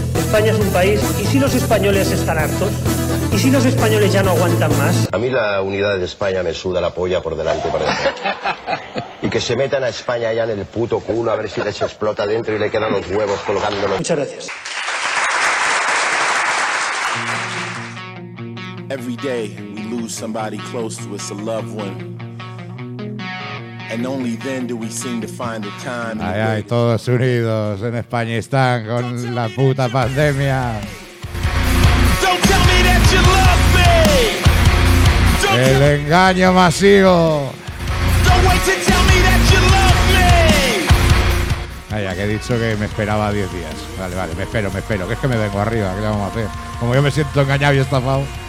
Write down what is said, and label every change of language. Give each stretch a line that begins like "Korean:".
Spanish: España es un país, y si los españoles están hartos, y si los españoles ya no aguantan más. A mí la unidad de España me suda la polla por delante y por detrás. Y que se metan a España ya en el puto culo a ver si les explota dentro y le quedan los huevos colgándolos. Muchas gracias.
English: Every day we lose somebody close to us, a loved one. And only then do we seem to find the time.
Spanish: Ay, ay, todos unidos en Españistán con la puta pandemia.
English: Don't tell me that you love me.
Spanish: El engaño masivo.
English: Don't wait to tell me that you love me.
Spanish: Ay, ya que he dicho que me esperaba 10 días. Vale, vale, me espero. Que es que me vengo arriba, ¿qué le vamos a hacer? Como yo me siento engañado y estafado.